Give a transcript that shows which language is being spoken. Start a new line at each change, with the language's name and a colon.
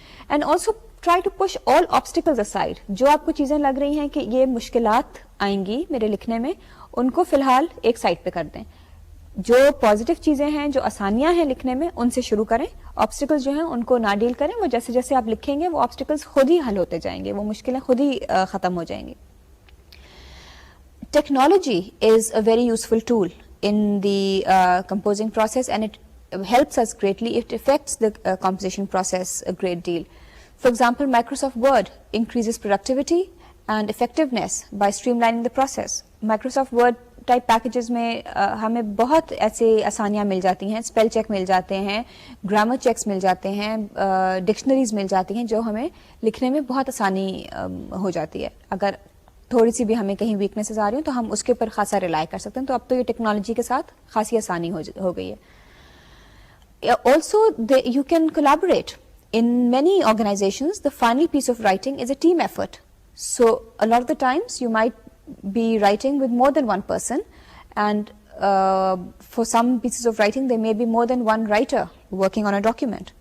English: And also try to push all obstacles aside.
Urdu: جو آپ کو چیزیں لگ رہی ہیں کہ یہ مشکلات آئیں گی میرے لکھنے میں, ان کو فی الحال ایک سائڈ پہ کر دیں. جو پازیٹیو چیزیں ہیں, جو آسانیاں ہیں لکھنے میں, ان سے شروع کریں. آبسٹیکلز جو ہیں ان کو نہ ڈیل کریں, وہ جیسے جیسے آپ لکھیں گے وہ آبسٹیکلز خود ہی حل ہوتے جائیں گے, وہ مشکلیں خود ہی ختم ہو جائیں گی.
English: Technology is a very useful tool in the composing process, and it helps us greatly. It affects the composition process a great deal. For example, Microsoft Word increases productivity and effectiveness by streamlining the process.
Urdu: Microsoft Word type packages میں ہمیں بہت ایسے آسانیاں مل جاتی ہیں, spell check مل جاتے ہیں, گرامر چیکس مل جاتے ہیں, ڈکشنریز مل جاتی ہیں, جو ہمیں لکھنے میں بہت آسانی ہو جاتی ہے. اگر تھوڑی سی بھی ہمیں کہیں ویکنیسز آ رہی ہیں تو ہم اس کے اوپر خاصا ریلائی کر سکتے ہیں. تو اب تو یہ ٹیکنالوجی کے ساتھ خاصی آسانی ہو گئی ہے.
English: Also you can collaborate. In many organizations, the final piece of writing is a team effort. So a lot of the times you might be writing with more than one person, and for some pieces of writing there may be more than one writer working on a document.